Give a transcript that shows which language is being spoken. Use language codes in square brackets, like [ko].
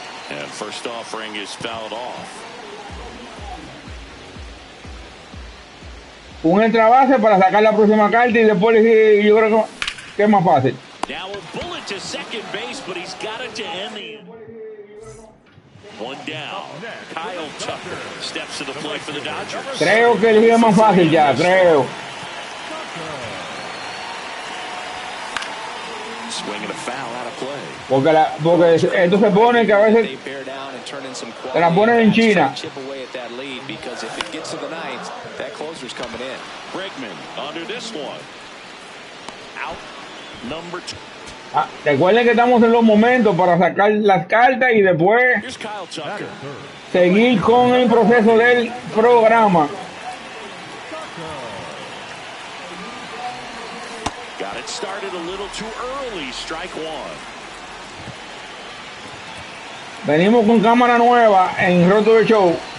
[en] And first offering is fouled off. [es] Un extra base para sacar la próxima carta y después yo creo que es más fácil. [en] Now a bullet to second base, but he's got it to end the one down. Kyle Tucker steps to the plate for the Dodgers. [es] Creo que el es más fácil ya, creo. [en] Swing and a foul out of play. [es] Porque esto se pone que a veces [en] and turn in some [es] Te la ponen en China. [en] chip away at that lead, because if it gets to the ninth, that closer's coming in. Bregman under this one. Out number 2. [es] Recuerden que estamos en los momentos para sacar las cartas y después [en] Here's Kyle Tucker. [es] seguir con el proceso del programa. [en] Got it started a little too early. Strike one. [es] Venimos con cámara nueva en Roto de Show.